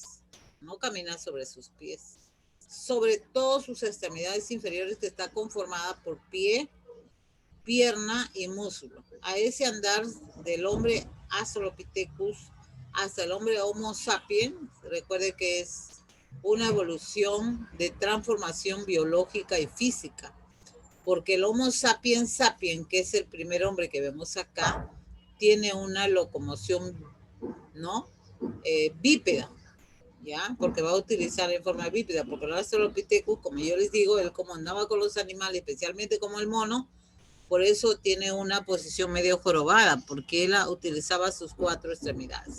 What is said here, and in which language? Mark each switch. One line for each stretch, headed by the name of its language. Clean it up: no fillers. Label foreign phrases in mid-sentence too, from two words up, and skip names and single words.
Spanish: No camina sobre sus pies. Sobre todas sus extremidades inferiores, que está conformada por pie, pierna y músculo. A ese andar del hombre Australopithecus hasta el hombre Homo sapiens, recuerde que es una evolución de transformación biológica y física, porque el Homo sapiens sapiens, que es el primer hombre que vemos acá, tiene una locomoción, ¿no? Bípeda, ¿ya? Porque va a utilizar en forma bípeda, porque el Australopithecus, como yo les digo, él como andaba con los animales, especialmente como el mono, por eso tiene una posición medio jorobada, porque él utilizaba sus 4 extremidades.